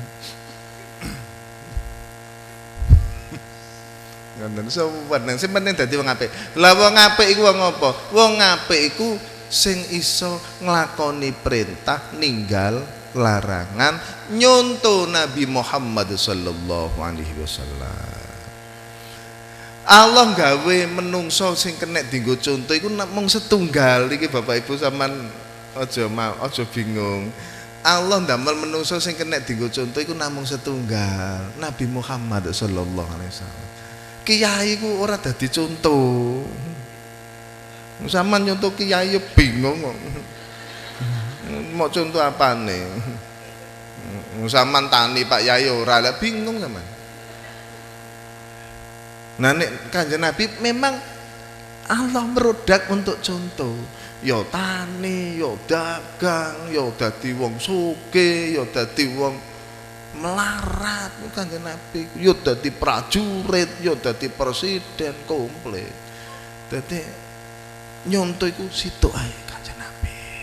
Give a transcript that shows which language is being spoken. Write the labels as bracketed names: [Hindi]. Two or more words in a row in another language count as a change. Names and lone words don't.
[Javanese] Ngoten suwen sing penting dadi wong apik. Lah wong apik iku wong apa? Wong apik iku sing iso nglakoni perintah ninggal larangan nyonto Nabi Muhammad [Arabic] صلى الله عليه وسلم. [Javanese] Allah gawe menungso sing kena dienggo conto iku mung setunggal iki Bapak Ibu sampean aja bingung. Allah ndamel menungso sing kena dienggo conto iku namung setunggal, Nabi Muhammad [Arabic] صلى الله عليه وسلم. [Javanese] Kiai ku ora dadi contoh. Sampeyan nyontoh kiai bingung kok. Mau contoh apane? Sampeyan tani Pak Yai ora lah bingung sampean. Nah nek Kanjeng Nabi memang Allah merodak untuk contoh. Ya tani, ya dagang, ya dadi wong sugih, ya dadi wong melarat Kanjeng Nabi, ya dadi prajurit, ya dadi presiden komplit. Dadi nyontoh iku situ ae Kanjeng Nabi.